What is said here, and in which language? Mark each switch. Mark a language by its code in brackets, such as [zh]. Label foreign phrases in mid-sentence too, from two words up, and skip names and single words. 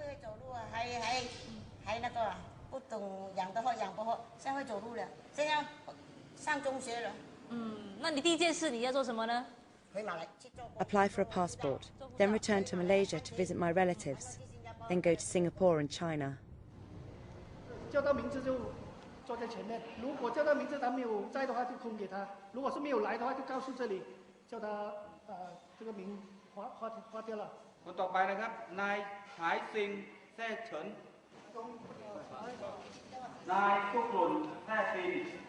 [en] Apply for a passport, then return to Malaysia to visit my relatives, then go to Singapore and China. [zh] 叫到名字就坐在前面，如果叫到名字他没有在的话，就空给他；如果是没有来的话，就告诉这里，叫他这个名划掉了。 [th] คนต่อไปนะครับนายฉายซิงแท้เฉินนายทุกหล่นแท้ซิง